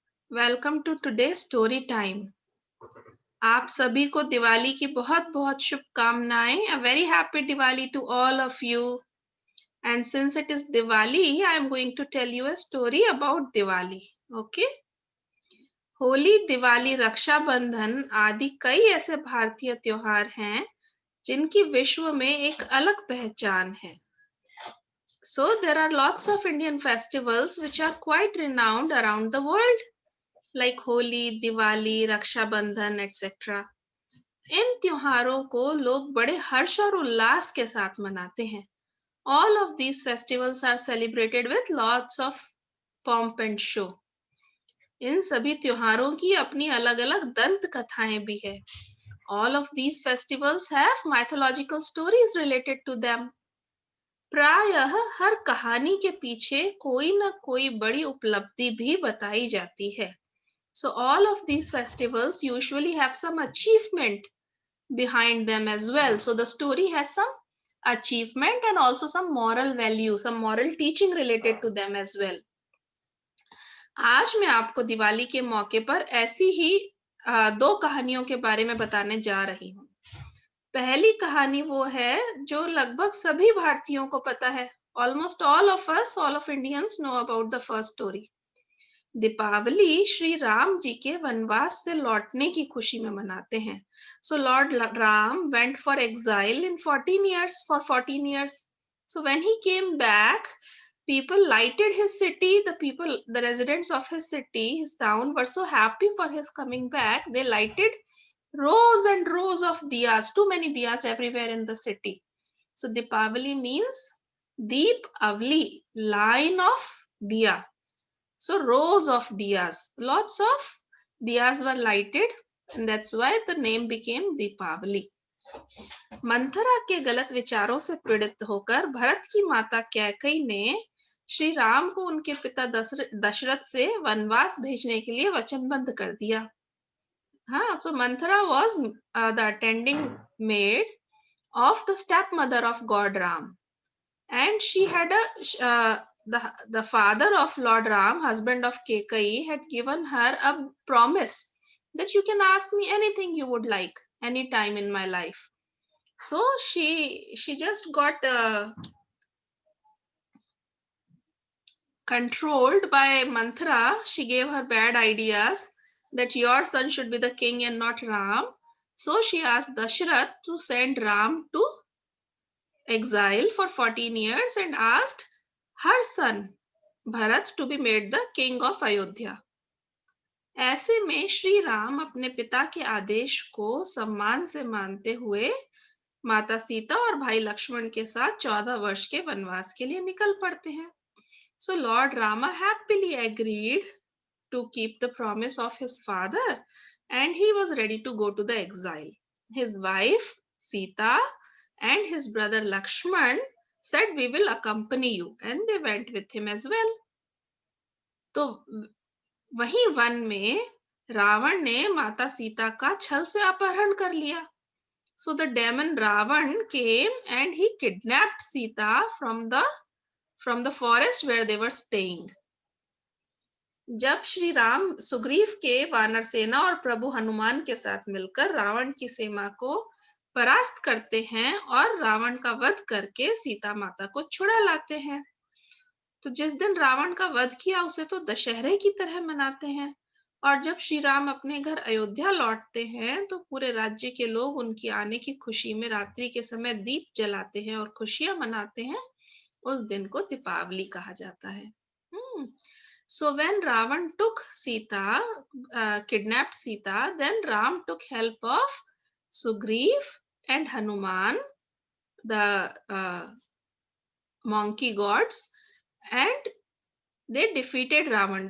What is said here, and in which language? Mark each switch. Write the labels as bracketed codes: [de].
[en] Welcome to today's story time. [hi] आप सभी को दिवाली की बहुत बहुत शुभकामनाएं. [en] A very happy Diwali to all of you. And since it is Diwali, I am going to tell you a story about Diwali. Okay? [hi] Holi, Diwali, Rakshabandhan आदि कई ऐसे भारतीय त्योहार हैं जिनकी विश्व में एक अलग पहचान है. [en] So there are lots of Indian festivals which are quite renowned around the world, like Holi, Diwali, Rakshabandhan etc. [hi] इन त्योहारों को लोग बड़े हर्ष और उल्लास के साथ मनाते हैं. [en] All of these festivals are celebrated with lots of pomp and show. [hi] इन सभी त्योहारों की अपनी अलग-अलग दंत कथाएं भी है. [en] All of these festivals have mythological stories related to them. [hi] प्रायः हर कहानी के पीछे कोई न कोई बड़ी उपलब्धि भी बताई जाती है. [en] So all of these festivals usually have some achievement behind them as well. So the story has some achievement and also some moral value, some moral teaching related to them as well. [hi] आज मैं आपको दिवाली के मौके पर ऐसी ही दो कहानियों के बारे में बताने जा रही हूँ. पहली कहानी वो है जो लगभग सभी भारतीयों को पता है. [en] Almost all of us, all of Indians know about the first story. [hi] Deepawali Shri Ram ji के वनवास से लौटने की खुशी में मनाते हैं. [en] So Lord Ram went for exile in 14 years for 14 years. So when he came back, people lighted his city. The residents of his city, his town, were so happy for his coming back. They lighted rows and rows of diyas, too many diyas everywhere in the city. So Deepavali means Deep Avli, line of diya. So rows of diyas, lots of diyas were lighted, and that's why the name became Deepavali. [hi] Manthara के गलत विचारों से पीड़ित होकर भरत की माता कैकई ने श्री राम को उनके पिता दशरथ से वनवास भेजने के लिए वचनबद्ध कर दिया. [en] So Manthara was the attending maid of the stepmother of God Ram, and she had the father of Lord Ram, husband of Kekai, had given her a promise that you can ask me anything you would like any time in my life. So she just got controlled by Manthara. She gave her bad ideas that your son should be the king and not Ram. So she asked Dashrath to send Ram to exile for 14 years and asked her son Bharat to be made the king of Ayodhya. [hi] ऐसे में श्री राम अपने पिता के आदेश को सम्मान से मानते हुए माता सीता और भाई लक्ष्मण के साथ 14 वर्ष के वनवास के लिए निकल पड़ते हैं. [en] So Lord Rama happily agreed to keep the promise of his father, and he was ready to go to the exile. His wife Sita and his brother Lakshman said, "We will accompany you," and they went with him as well. [hi] तो वहीं one में रावण ने माता सीता का छल से अपहरण कर लिया. [en] So the demon Ravan came and he kidnapped Sita from the forest where they were staying. [hi] जब श्री राम सुग्रीव के वानर सेना और प्रभु हनुमान के साथ मिलकर रावण की सेना को परास्त करते हैं और रावण का वध करके सीता माता को छुड़ा लाते हैं, तो जिस दिन रावण का वध किया उसे तो दशहरे की तरह मनाते हैं. और जब श्री राम अपने घर अयोध्या लौटते हैं तो पूरे राज्य के लोग उनकी आने की खुशी में रात्रि के समय दीप जलाते हैं और खुशियां मनाते हैं. उस दिन को दीपावली कहा जाता है. [en] So when Ravan took Sita, kidnapped Sita, then Ram took help of Sugriv and Hanuman, the monkey gods, and they defeated Ravan.